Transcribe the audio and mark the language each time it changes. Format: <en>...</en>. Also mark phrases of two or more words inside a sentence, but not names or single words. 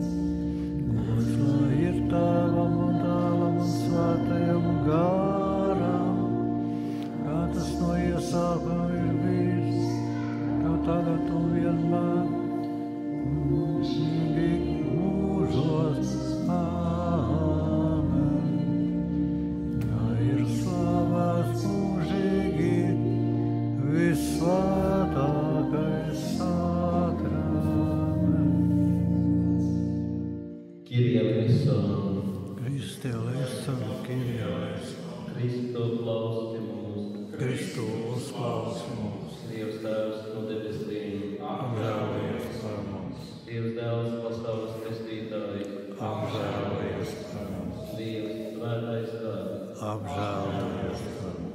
<lv>Gods lai ir Tēvam un Dēlam un Svētajam Garam, kā tas no iesākuma ir bijis, kā tagad un vienmēr, mūžīgi mūžos. Visvētākais sakraments.</lv> <el>Κύριε ελέησον, Χριστέ ελέησον, Κύριε ελέησον.</el> <lv>Kristu klausi mūs, Kristu uzklausi mūs. Dievs Tēvs no debesīm, Apžēlojies par mums. Dievs Dēls pasaules pestītājs, Apžēlojies par mums. Dievs Svētais Gars, Apžēlojies par mums.</lv>